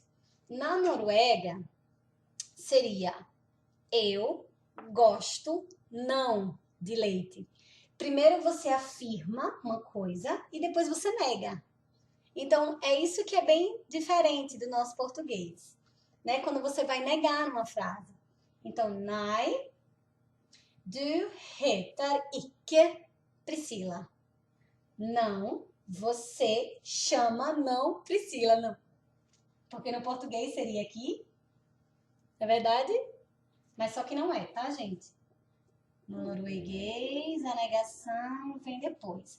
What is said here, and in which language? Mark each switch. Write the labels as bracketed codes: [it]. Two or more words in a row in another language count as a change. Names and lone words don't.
[pt] Na Noruega, seria eu gosto não de leite. Primeiro você afirma uma coisa e depois você nega. Então, é isso que é bem diferente do nosso português, né? Quando você vai negar uma frase. Então, [no] nei, du heter ikke Priscila. [pt] Não, você chama não Priscila, não. Porque no português seria aqui, não é verdade? Mas só que não é, tá, gente? No norueguês, a negação vem depois.